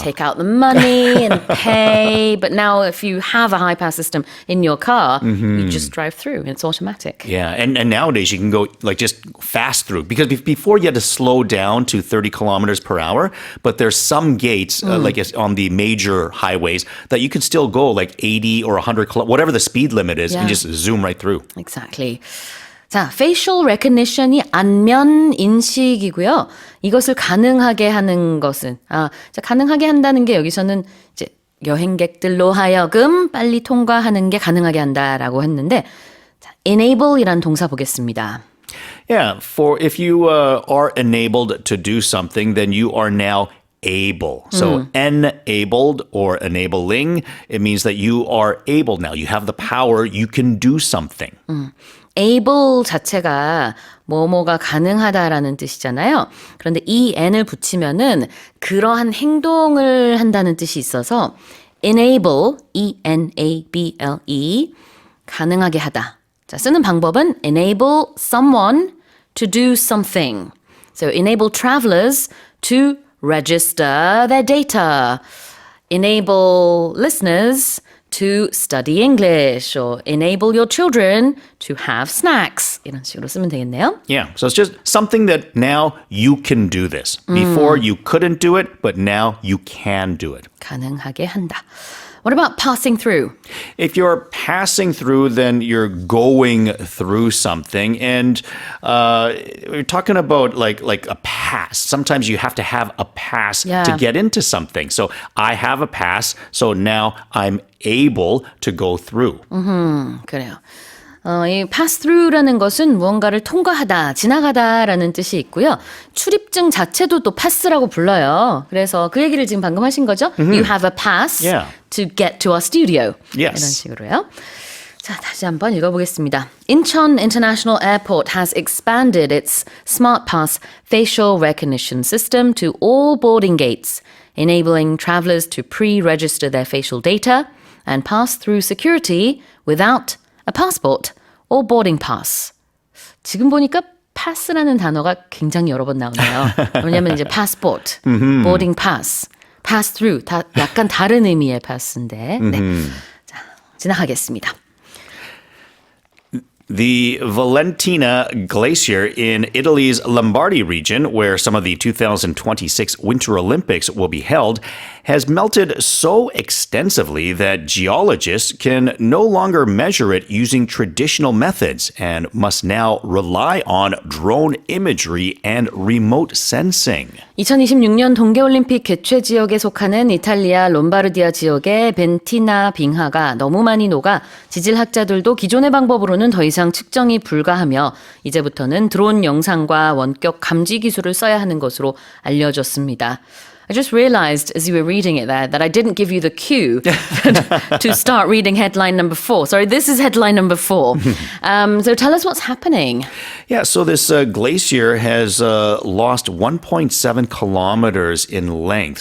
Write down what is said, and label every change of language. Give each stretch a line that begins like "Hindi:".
English: take out the money and pay. But now if you have a high pass system in your car, you just drive through and it's automatic. Yeah, and nowadays you can go just fast through because before you had to slow down to 30 kilometers per hour, but there's some gates on the major highways that you can still go like 80 or 100, whatever the speed limit is, and Yeah. just zoom right through. Exactly.
Korean: 자, facial recognition이 안면 인식이고요. 이것을 가능하게 하는 것은 가능하게 한다는 게 여기서는 이제 여행객들로 하여금 빨리 통과하는 게 가능하게 한다라고 했는데 자,
English: enable이란
Korean: 동사 보겠습니다.
English: Yeah, for if you are enabled to do something, then you are now able. So enabled or enabling, it means that you are able now. You have the power, you can do something.
Korean: able 자체가 뭐뭐가 가능하다라는 뜻이잖아요. 그런데 이 n을 붙이면은 그러한 행동을 한다는 뜻이 있어서 enable, E-N-A-B-L-E, 가능하게 하다. 자, 쓰는 방법은
English: enable someone to do something. So enable travelers to register their data. Enable listeners to study English or enable your children to have snacks.
Korean: 이런 식으로 쓰면 되겠네요.
English: Yeah, so it's just something that now you can do this. Before you couldn't do it, but now you can do it.
Korean: 가능하게 한다.
English: What about passing through? If you're passing through, then you're going through something. And we're talking about like a pass. Sometimes you have to have a pass Yeah. to get into something. So I have a pass, so now I'm able to go through.
Korean: 그래요. 이
English: pass through라는
Korean: 것은 무언가를 통과하다, 지나가다라는 뜻이 있고요. 출입증 자체도 또 pass라고 불러요. 그래서 그 얘기를 지금 방금 하신 거죠?
English: You have a pass Yeah. to get to our studio. Yes.
Korean: 이런 식으로요. 자, 다시 한번 읽어보겠습니다.
English: Incheon International Airport has expanded its Smart Pass facial recognition system to all boarding gates, enabling travelers to pre-register their facial data and pass through security without a passport or boarding pass.
Korean: 지금 보니까 pass라는 단어가 굉장히 여러 번 나오네요. 왜냐하면 이제
English: passport, boarding pass, pass through
Korean: 다 약간 다른 의미의 pass인데 네. 자, 지나가겠습니다.
English: The Valentina Glacier in Italy's Lombardy region, where some of the 2026 Winter Olympics will be held, has melted so extensively that geologists can no longer measure it using traditional methods and must now rely on drone imagery and remote sensing.
Korean: 2026년 동계올림픽 개최 지역에 속하는 이탈리아 롬바르디아 지역의 벤티나 빙하가 너무 많이 녹아 지질학자들도 기존의 방법으로는 더 이상 측정이 불가하며 이제부터는 드론 영상과 원격 감지 기술을 써야 하는 것으로 알려졌습니다.
English: I just realized as you were reading it there that I didn't give you the cue to start reading headline number 4. Sorry, this is headline number 4. So tell us what's happening. Yeah, so this glacier has lost 1.7 kilometers in length.